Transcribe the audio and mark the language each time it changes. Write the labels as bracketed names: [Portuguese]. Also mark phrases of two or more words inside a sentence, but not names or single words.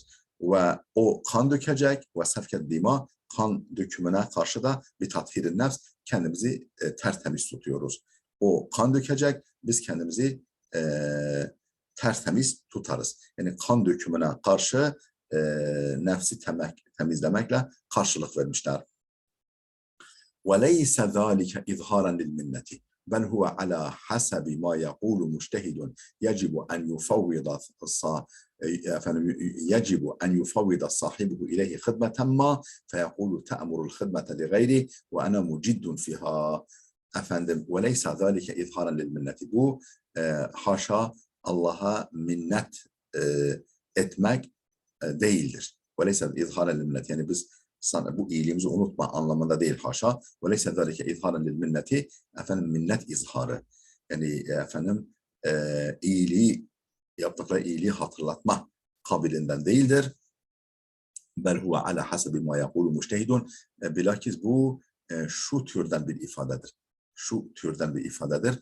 [Turkish] Ve o kan dökecek ve [Arabic] سفك الدماء, [Turkish] kan dökümüne karşı da bir [Arabic] تطهير النفس, [Turkish] kendimizi tertemiz tutuyoruz. O kan dökecek, biz kendimizi tertemiz tutarız. Yani kan dökümüne karşı nefsi temizlemekle karşılık vermişler. [Arabic] وَلَيْسَ ذَٰلِكَ إِظْهَارًا لِلْمِنَّةِ بل هو على حسب ما يقول مجتهد يجب أن يفوض صاحبه إليه خدمة ما فيقول تأمر الخدمة لغيره وأنا مجد فيها. [Turkish] Efendim [Arabic] وَلَيْسَ ذَٰلِكَ إِظْهَارًا لِلْمِنَّةِ, [Turkish] bu haşa Allah'a minnet etmek değildir. [Arabic] وَلَيْسَ إِظْهَارًا لِلْمِنَّةِ, [Turkish] yani biz sana bu iyiliğimizi unutma anlamında değil, haşa. [Arabic] وَلَيْسَ ذَٰلِكَ إِظْهَارًا لِلْمِنَّةِ, [Turkish] efendim minnet izharı, yani efendim yaptıkları iyiliği hatırlatma kabilinden değildir. [Arabic] بل هو على حسب ما يقول مجتهد, [Turkish] bilakis bu şu türden bir ifadedir. Şu türden bir ifadedir.